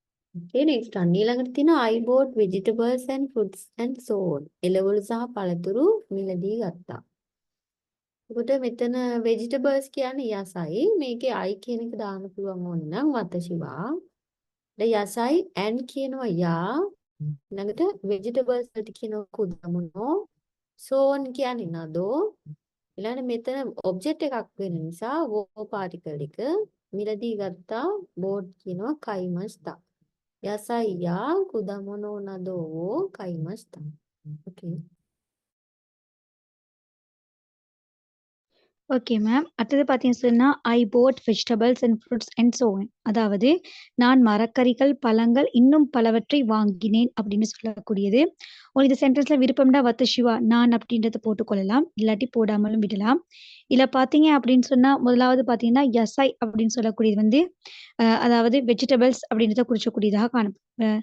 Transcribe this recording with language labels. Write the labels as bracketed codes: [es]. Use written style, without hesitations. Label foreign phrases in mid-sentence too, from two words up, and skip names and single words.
[en] Okay, next one. [si] ඊළඟට තියෙනවා [en] I bought vegetables and fruits and so on. [si] එළවලු සහ පළතුරු මිලදී ගත්තා. එතකොට මෙතන vegetables කියන්නේ යසයි. මේකේ I කියන එක දාන්න පුළුවන් ඕනනම් වතශිවා. යසයි and කියනවා යා. ඊළඟට vegetables වලට කියනවා කුදමුනෝ. [en] so on [si] කියන්නේ නදෝ. ඊළඟට මෙතන object එකක් වෙන නිසා wo particle එක මිලදී ගත්තා bought කියනවා කයිමස්තා. [ja] 野菜 や 果物 など 買いました. [en] okay. Okay ma'am. [ta] அடுத்தது பார்த்தீங்கன்னு சொன்னா [en] I bought vegetables and fruits and so on. [ta] அதாவது நான் மரக்கறிகள், பழங்கள் இன்னும் பலவற்றை வாங்கினேன் அப்படின்னு சொல்லக்கூடியது. உங்களுக்கு இந்த சென்டென்ஸ்ல விருப்பம்டா வத்தஷிவா நான் அப்படின்றத போட்டுக்கொள்ளலாம். இல்லாட்டி போடாமலும் விடலாம். இல்ல பார்த்தீங்க அப்படின்னு சொன்னா முதலாவது பார்த்தீங்கன்னா யசை அப்படின்னு சொல்லக்கூடியது வந்து அதாவது வெஜிடபிள்ஸ் அப்படின்றத குறிச்சக்கூடியதாக காணப்படும்.